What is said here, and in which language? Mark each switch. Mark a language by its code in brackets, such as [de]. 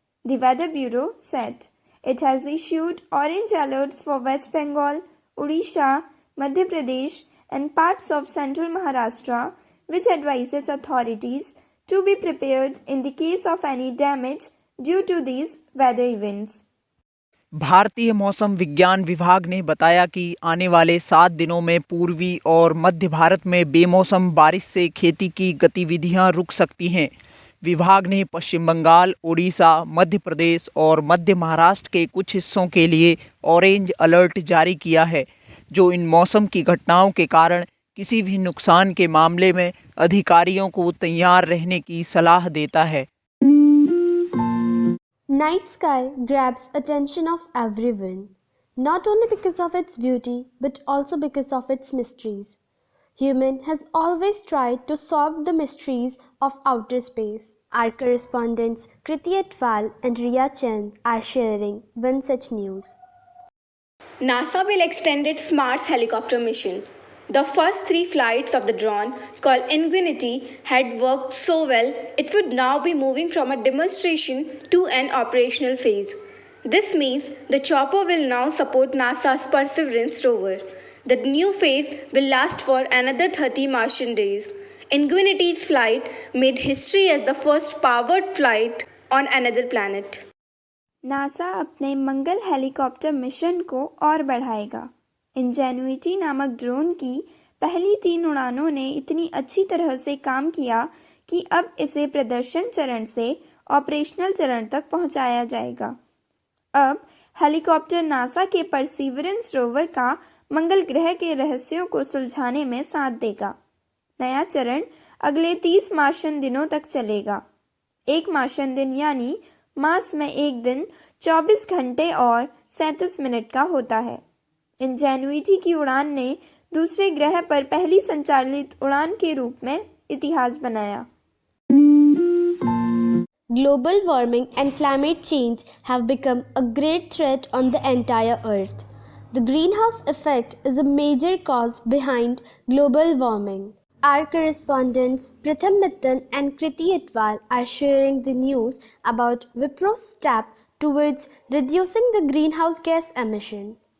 [en] The Weather Bureau said it has issued orange alerts for West Bengal, Odisha, Madhya Pradesh, and parts of central Maharashtra, which advises authorities to be prepared in the case of any damage due to these weather events. [hi] भारतीय मौसम विज्ञान विभाग ने बताया कि आने वाले 7 दिनों में पूर्वी और मध्य भारत में बेमौसम बारिश से खेती की गतिविधियां रुक सकती हैं। विभाग ने पश्चिम बंगाल, ओडिशा, मध्य प्रदेश और मध्य महाराष्ट्र के कुछ हिस्सों के लिए ऑरेंज अलर्ट जारी किया है, जो इन मौसम की घटनाओं के कारण किसी भी नुकसान के मामले में अधिकारियों को तैयार रहने की सलाह देता है। [en] Night sky grabs attention of everyone, not only because of its beauty but also because of its mysteries. Human has always tried to solve the mysteries of outer space. Our correspondents Kriti Atwal and Riya Chand are sharing one such news. NASA will extend its Mars helicopter mission. The first 3 flights of the drone, called Ingenuity, had worked so well it would now be moving from a demonstration to an operational phase. This means the chopper will now support NASA's Perseverance rover. The new phase will last for another 30 Martian days. Ingenuity's flight made history as the first powered flight on another planet. [hi] NASA अपने मंगल helicopter mission को और बढ़ाएगा। इंजेन्युइटी नामक drone की पहली 3 उड़ानों ने इतनी अच्छी तरह से काम किया कि अब इसे प्रदर्शन चरण से ऑपरेशनल चरण तक पहुंचाया जाएगा। अब हेलीकॉप्टर नासा के परसीवरेंस रोवर का मंगल ग्रह के रहस्यों को सुलझाने में साथ देगा। नया चरण अगले 30 मार्शन दिनों तक चलेगा। एक मार्शन दिन यानी मास में एक दिन 24 घंटे और 37 मिनट का होता है। इंजेन्युइटी की उड़ान ने दूसरे ग्रह पर पहली संचालित उड़ान के रूप में इतिहास बनाया। [en] Global warming and climate change have become a great threat on the entire earth. The greenhouse effect is a major cause behind global warming. Our correspondents Pratham Mittal and Kriti Atwal are sharing the news about Wipro's step towards reducing the greenhouse gas emission.